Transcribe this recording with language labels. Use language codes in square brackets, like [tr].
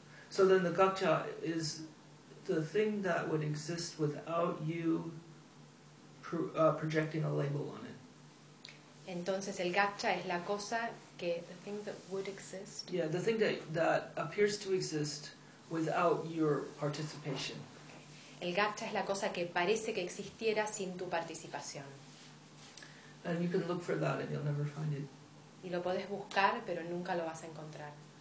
[en] So then the gakcha is the thing that would exist without you projecting a label on it. [es] Entonces el gakcha es la cosa que, [en] the thing that would exist? Yeah, the thing that appears to exist without your participation. [es] El gakcha es la cosa que parece que existiera sin tu participación. [en] And you can look for that and you'll never find it. [es] Y lo podés buscar, pero nunca lo vas a encontrar.